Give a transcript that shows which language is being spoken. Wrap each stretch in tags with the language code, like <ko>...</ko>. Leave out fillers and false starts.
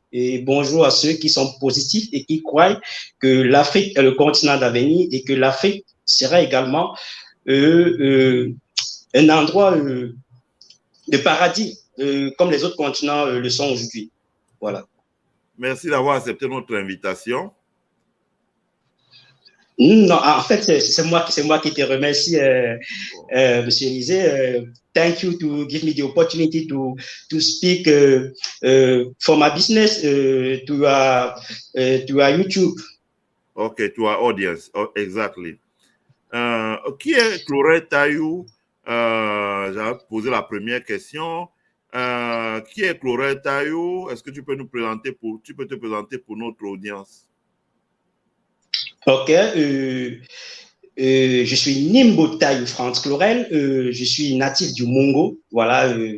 <fr>Et bonjour à ceux qui sont positifs et qui croient que l'Afrique est le continent d'avenir et que l'Afrique sera également un endroit de paradis, comme les autres continents le sont aujourd'hui. Voilà. Merci d'avoir accepté notre invitation. Non, en fait, c'est moi qui te remercie, Monsieur Élisée.</fr> <en>Thank you to give me the opportunity to speak for my business to our YouTube. Okay, to our audience, exactly.</en> <fr>Qui est Chlorel Tayou? J'avais posé la première question. Qui est Chlorel Tayou? Est-ce que tu peux te présenter pour notre audience? Ok, je suis Nimbo Tayou Franz Chlorel, je suis natif du Mongo, voilà.</fr>